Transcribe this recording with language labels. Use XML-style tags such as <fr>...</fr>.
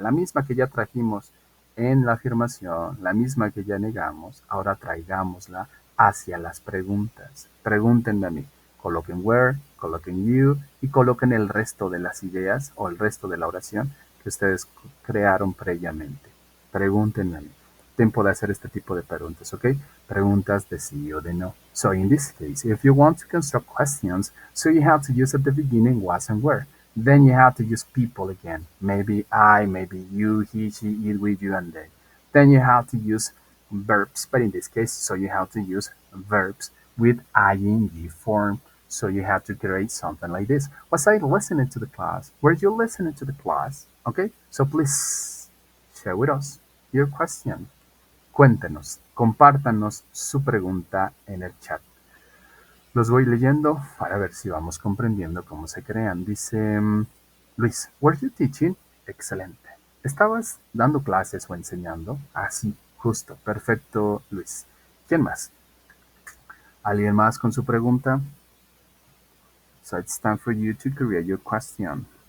<es>La misma que ya trajimos en la afirmación, la misma que ya negamos, ahora traigámosla hacia las preguntas. Pregúntenme a mí. Coloquen where, coloquen you y coloquen el resto de las ideas o el resto de la oración que ustedes crearon previamente. Pregúntenme a mí. Tiempo de hacer este tipo de preguntas, ¿ok? Preguntas de sí o de no.</es> <en>So in this case, if you want to construct questions, so you have to use at the beginning was and where. Then you have to use people again. Maybe I, maybe you, he, she, it, we, you, and they. Then you have to use verbs, but in this case, so you have to use verbs with ing form. So you have to create something like this. Was I listening to the class? Were you listening to the class? Okay, so please share with us your question.</en> <es>Cuéntenos, compártanos su pregunta en el chat. Los voy leyendo para ver si vamos comprendiendo cómo se crean. Dice</es> <en>Luis, ¿were you teaching?</en> <es>Excelente. ¿Estabas dando clases o enseñando? Ah, sí, justo, perfecto, Luis. ¿Quién más? ¿Alguien más con su pregunta?</es> <en>So it's time for you to create your question.</en>